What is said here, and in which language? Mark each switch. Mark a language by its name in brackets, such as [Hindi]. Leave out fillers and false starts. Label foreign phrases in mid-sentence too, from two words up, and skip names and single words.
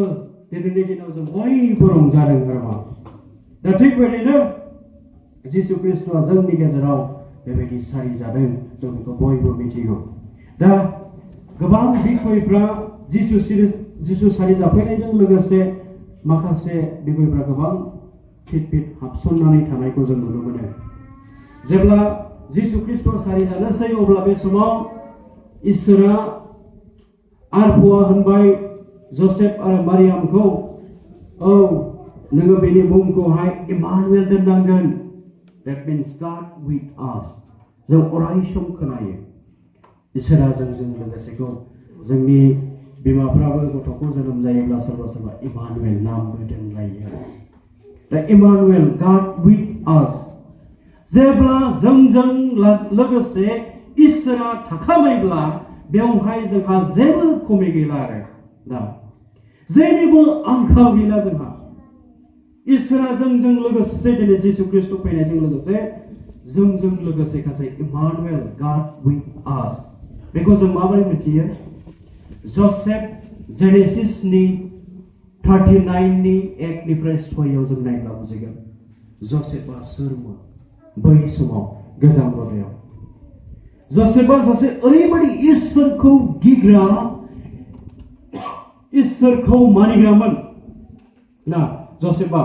[Bodo] दिनैनि दिनाव जों बयबो रंजादों आरो दा थिग बेबायदिनो जिसु ख्रिस्ट'आ जोंनि गेजेराव बेबायदि सारि जादों जों बेखौ बयबो मिथिगौ दा गोबां बिखयफ्रा जिसु सारि जाफैनायजों लोगोसे माखासे बिखयफ्रा गोबां फिट हाबसननानै थानायखौ जों नुनो मोनो जेब्ला जिसु ख्रिस्ट'आ सारि जानोसै अब्ला बे समाव इसोरा आरफ'आ होनबाय जसेफ आरो मारियामखौ औ नोङो बेनि मुंखौहाय इमानुएल दोननांगोन [English] that means God with us [Bodo] जों अराय सम खोनायो इसोरा जोंजों लोगोसेखौ जोंनि बिमाफ्राबो गथ'खौ जोनोम जायोब्ला सोरबा इमानुएल नामबो दोनलायो दा इमानुएल [English] God with us [Bodo] जेब्ला जोंजों लोगोसे इसोरा थाखाबायब्ला बेवहाय जोंहा जेबो खमि गैला आरो दा जेनिबो आंखाल गैला जोंहा इसोरा जोंजों लोगोसे दिनै जिसु ख्रिस्ट' फैनायजों लोगोसे जोंजों लोगोसे सासे इमानुएल [English] God with us [Bodo] बेखौ जों माबोरै मिथियो जसेफ जेनेसिसनि 39नि 1निफ्राय 6आव जों नायब्ला बुजिगोन जसेफआ सोरमोन बै समाव गोजाम बरदायाव जसेफआ सासे ओरैबायदि इसोरखौ गिग्रा इसोरखौ मानिग्रामोन ना जसेफआ